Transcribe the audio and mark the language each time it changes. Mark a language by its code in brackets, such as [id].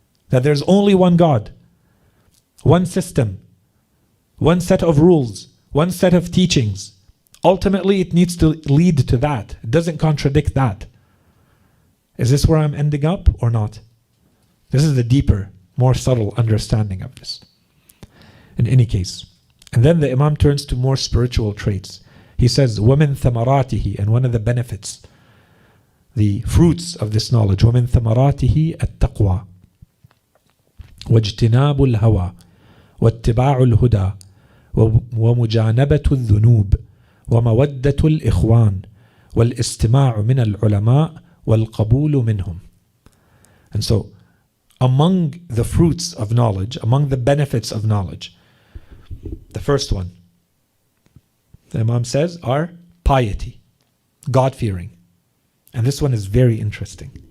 [en] That there's only one God, one system, one set of rules, one set of teachings. Ultimately, it needs to lead to that. It doesn't contradict that. Is this where I'm ending up or not? This is the deeper, more subtle understanding of this. In any case. And then the Imam turns to more spiritual traits. He says, [ar] وَمِن ثَمَرَاتِهِ, [en] and one of the benefits, the fruits of this knowledge, [ar] وَمِن ثَمَرَاتِهِ التَّقْوَى وَاجْتِنَابُ الْهَوَى وَاتِّبَاعُ الْهُدَى وَمُجَانَبَةُ الذُّنُوبِ وَمَوَدَّةُ الْإِخْوَانِ وَالْإِسْتِمَاعُ مِنَ الْعُلَمَاءِ وَالْقَبُولُ مِنْهُمْ. [en] And so, among the fruits of knowledge, among the benefits of knowledge, the first one, the Imam says, are piety, God-fearing. And this one is very interesting.